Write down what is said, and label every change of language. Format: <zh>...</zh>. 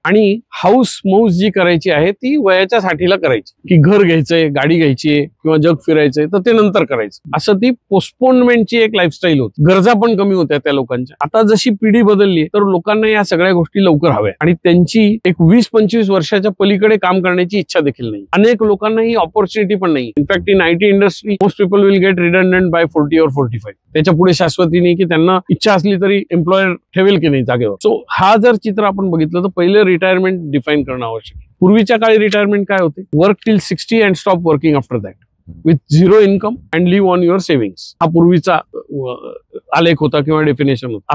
<mr>आणि हाऊस मौज जी करायची आहे ती वयाच्या साठीला करायची, की घर घ्यायचंय, गाडी घ्यायची किंवा जग फिरायचंय तर ते नंतर करायचं. असं ती पोस्टपोनमेंटची एक लाईफस्टाईल होती. गरजा पण कमी होत्या त्या लोकांच्या. आता जशी पिढी बदलली तर लोकांना या सगळ्या गोष्टी लवकर हव्या आणि त्यांची एक 20-25 वर्षाच्या पलीकडे काम करण्याची इच्छा देखील नाही. अनेक लोकांना ही ऑपॉर्च्युनिटी पण नाही.</mr> <en>In fact in IT industry most people will get redundant by 40 or 45.</en> <mr>त्याच्या पुढे शाश्वती नाही की त्यांना इच्छा असली तरी एम्प्लॉयर ठेवेल की नाही जागेवर. सो हा जर चित्र आपण बघितलं तर पहिले रिटायरमेंट डिफाईन करणं आवश्यक आहे. पूर्वीच्या काळी रिटायरमेंट काय होते?</mr> <en>Work till 60 and stop working after that with 0 income and live on your savings.</en> <mr>हा पूर्वीचा आलेख होता किंवा डेफिनेशन होतं.</mr>